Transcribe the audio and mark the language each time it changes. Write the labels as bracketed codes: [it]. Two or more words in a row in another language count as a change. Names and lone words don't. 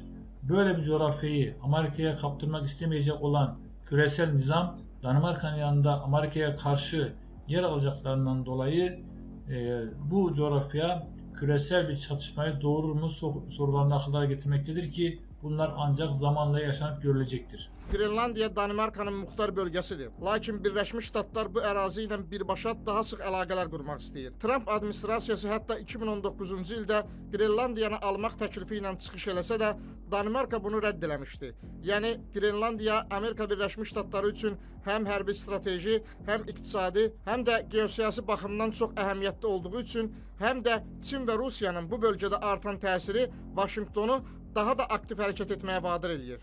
[tr] Böyle bir coğrafyayı Amerika'ya kaptırmak istemeyecek olan küresel nizam, Danimarka'nın yanında Amerika'ya karşı yer alacaklarından dolayı bu coğrafya küresel bir çatışmayı doğurur mu sorularını akıllara getirmektedir ki bunlar ancak zamanla yaşanıp görülecektir. [az] Qrenlandiya Danimarkanın muxtar bölgəsidir. Lakin Birləşmiş Ştatlar bu ərazi ilə birbaşa daha sıx əlaqələr qurmaq istəyir. Trump administrasiyası hətta 2019-cu ildə Qrenlandiyanı almaq təklifi ilə çıxış eləsə də, Danimarka bunu rədd eləmişdi. Yəni, Qrenlandiya Amerika Birləşmiş Ştatları üçün həm hərbi strateji, həm iqtisadi, həm də geosiyasi baxımdan çox əhəmiyyətli olduğu üçün, həm də Çin və Rusiyanın bu bölgədə artan təsiri Vaşinqtonu daha da aktiv hərəkət etməyə vadir eləyir.